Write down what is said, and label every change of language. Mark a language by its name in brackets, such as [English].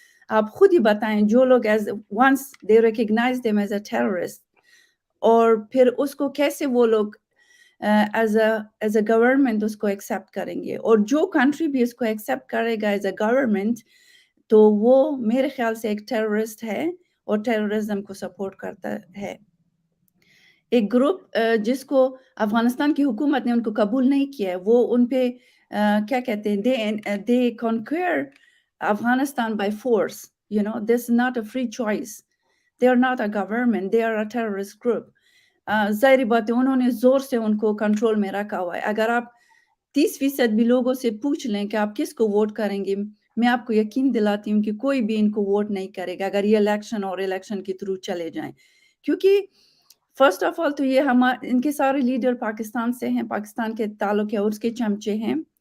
[Urdu] آپ خود ہی بتائیں، جو لوگ [English] as once they recognize them as a terrorist, [Urdu] اور پھر اس کو کیسے وہ لوگ [English] as a government [Urdu] اس کو ایکسیپٹ کریں گے؟ اور جو کنٹری بھی اس کو ایکسیپٹ کرے گا ایز اے گورنمنٹ، تو وہ میرے خیال سے ایک ٹیررسٹ ہے اور ٹیررزم کو سپورٹ کرتا ہے. ایک گروپ جس کو افغانستان کی حکومت نے ان کو قبول نہیں کیا ہے، وہ ان پہ کیا کہتے ہیں، [English] they conquer Afghanistan by force. This is not a free choice. They are not a government. They are a terrorist group. [Urdu] ظاہری بات ہے انہوں نے زور سے ان کو کنٹرول میں رکھا ہوا ہے. اگر آپ 30% بھی لوگوں سے پوچھ لیں کہ آپ کس کو ووٹ کریں گے، میں آپ کو یقین دلاتی ہوں کہ کوئی بھی ان کو ووٹ نہیں کرے گا اگر یہ الیکشن کے تھرو چلے جائیں. کیونکہ [English] first of all [Urdu] تو یہ ان کے سارے لیڈر پاکستان سے ہیں، پاکستان کے تعلق ہے اور اس کے چمچے ہیں.